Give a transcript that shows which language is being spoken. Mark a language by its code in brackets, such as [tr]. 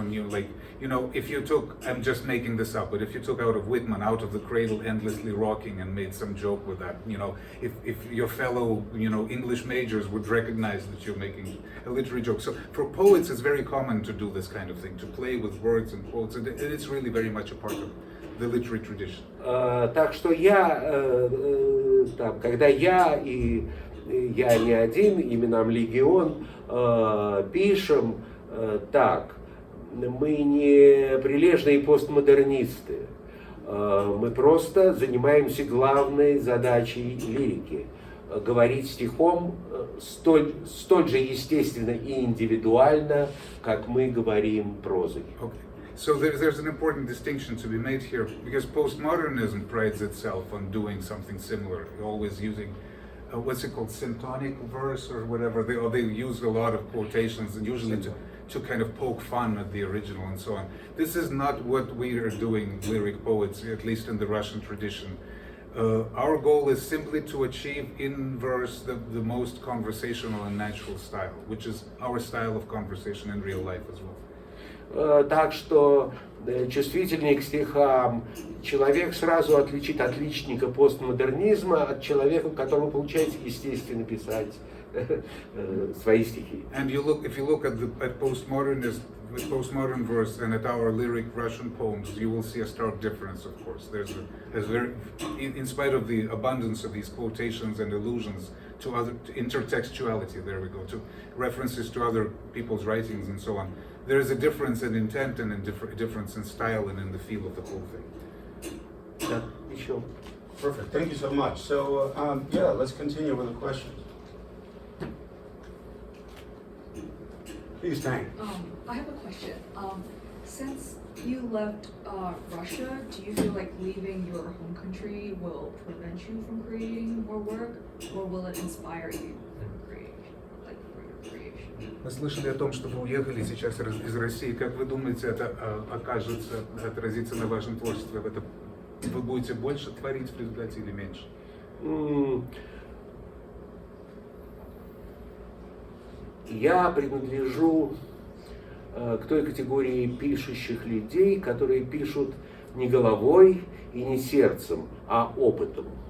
[en] When you like, you know, if you took, I'm just making this up, but if you took out of Whitman, Out of the Cradle, Endlessly Rocking, and made some joke with that, you know, if your fellow, you know, English majors would recognize that you're making a literary joke. So for poets, it's very common to do this kind of thing, to play with words and quotes, and it's really very much a part of the literary tradition. [ru] Так что я, там, когда я не один, именам Легион, пишем так, мы не прилежные постмодернисты, мы просто занимаемся главной задачей лирики, говорить стихом столь же естественно и индивидуально, как мы говорим прозой. [en] Okay. So there's an important distinction to be made here, because postmodernism prides itself on doing something similar, always using what's it called, syntonic verse or whatever. They use a lot of quotations, and usually to kind of poke fun at the original and so on. This is not what we are doing, lyric poets, at least in the Russian tradition. Our goal is simply to achieve in verse the most conversational and natural style, which is our style of conversation in real life as well. [ru] Так что чувствительный к стихам человек сразу отличит отличника постмодернизма от человека, которому получается естественно писать свои стихи. [en] And if you look at postmodern verse and at our lyric Russian poems, you will see a stark difference. Of course, in spite of the abundance of these quotations and allusions to intertextuality, there we go, to references to other people's writings and so on. There is a difference in intent and a difference in style and in the feel of the whole thing. [ru] Да, еще. [en] Perfect. Thank you so much. So, yeah, let's continue with the questions. Please, Tang. I have a question. Since you left Russia, do you feel like leaving your home country will prevent you from creating more work, or will it inspire you for your creation? [ru] Мы слышали о том, что вы уехали сейчас из России. Как вы думаете, это отразится на вашем творчестве? Вы будете больше творить в результате или меньше? Я принадлежу к той категории пишущих людей, которые пишут не головой и не сердцем, а опытом.